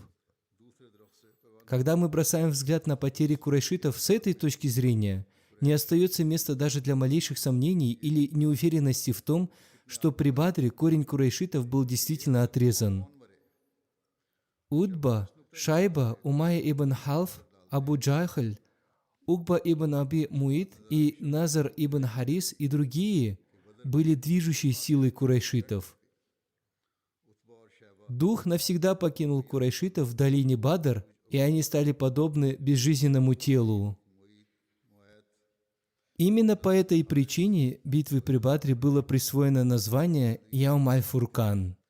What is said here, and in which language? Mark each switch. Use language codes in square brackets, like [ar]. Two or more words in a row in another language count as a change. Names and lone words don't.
[ru] Когда мы бросаем взгляд на потери курайшитов с этой точки зрения, не остается места даже для малейших сомнений или неуверенности в том, что при Бадре корень курайшитов был действительно отрезан. Утба, Шайба, Умайя ибн Халф, Абу Джахль, Угба ибн Аби Муид и Назар ибн Харис и другие были движущей силой курайшитов. Дух навсегда покинул курайшитов в долине Бадр, и они стали подобны безжизненному телу. Именно по этой причине битве при Бадре было присвоено название Яум аль-Фуркан.